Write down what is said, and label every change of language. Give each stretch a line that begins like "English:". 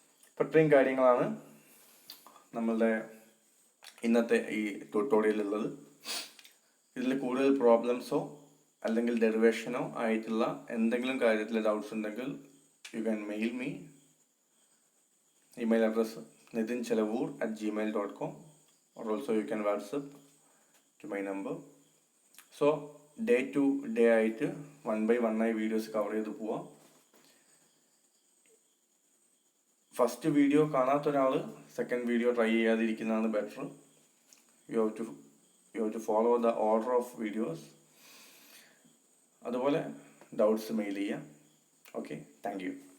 Malayalam: അപ്പോൾ ഇത്രയും കാര്യങ്ങളാണ് നമ്മളുടെ ഇന്നത്തെ ഈ ട്യൂട്ടോറിയലുള്ളത്. ഇതിൽ കൂടുതൽ പ്രോബ്ലംസോ അല്ലെങ്കിൽ ഡെറിവേഷനോ ആയിട്ടുള്ള എന്തെങ്കിലും കാര്യത്തിൽ ഡൗട്ട്സ് ഉണ്ടെങ്കിൽ
English: You can mail me. Email address nitinchelavur@gmail.com, or also you can WhatsApp to my number.
Malayalam: So day to day ആയിട്ട് 1 by 1 ആയി വീഡിയോസ് കവർ ചെയ്ത് പോവാം. ഫസ്റ്റ് വീഡിയോ കാണാത്ത ഒരാൾ second video try ചെയ്യാതിരിക്കുന്നതാണ് better.
English: You have to follow the order of videos.
Malayalam: അതുപോലെ doubts mail ചെയ്യാം.
English: Okay, thank you.